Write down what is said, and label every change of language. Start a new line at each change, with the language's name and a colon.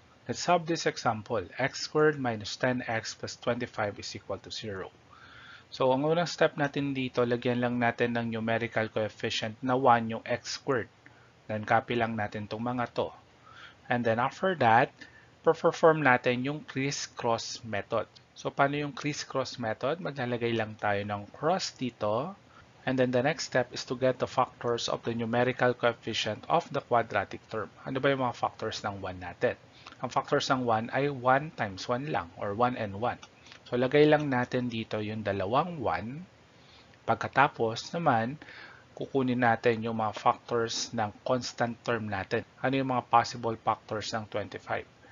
English: Let's solve this example. X squared minus 10x plus 25 is equal to 0.
Filipino: So, ang unang step natin dito, lagyan lang natin ng numerical coefficient na 1 yung x squared.
English: Then, copy lang natin itong mga to. And then, after that, perform natin yung criss-cross method.
Filipino: So, paano yung criss-cross method? Maglalagay lang tayo ng cross dito.
English: And then, the next step is to get the factors of the numerical coefficient of the quadratic term.
Filipino: Ano ba yung mga factors ng 1 natin? Ang factors ng 1 ay 1 times 1 lang, or 1 and 1. So, lagay lang natin dito yung dalawang 1. Pagkatapos naman, kukunin natin yung mga factors ng constant term natin. Ano yung mga possible factors ng 25?